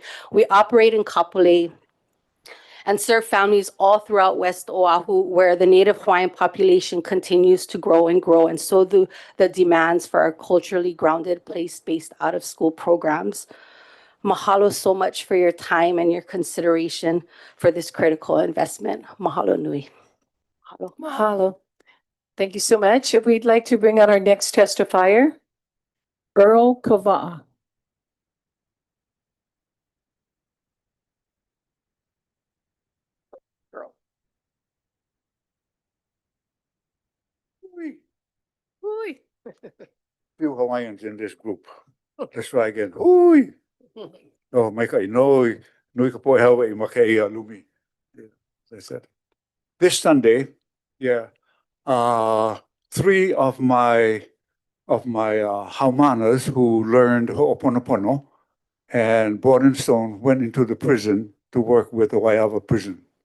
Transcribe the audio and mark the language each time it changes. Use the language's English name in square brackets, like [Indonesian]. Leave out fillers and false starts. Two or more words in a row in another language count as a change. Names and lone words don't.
[English] We operate in Kapolei and serve families all throughout West Oahu, where the Native Hawaiian population continues to grow and grow, and so do the demands for our culturally grounded, place-based out-of-school programs. Mahalo so much for your time and your consideration for this critical investment. [Hawaiian] Mahalo nui. Mahalo. Mahalo. [English] Thank you so much. We'd like to bring out our next testifier. Earl Kava'a. Earl. Hui. Few Hawaiians in this group. Let's try again. Hui. [Hawaiian] Oh, Maikai, nui ka poe hawa I makei lumi. [English] That's it. This Sunday, three of my Haumanas who learned Ho'oponopono and Board and Stone went into the prison to work with the Waiawa prison.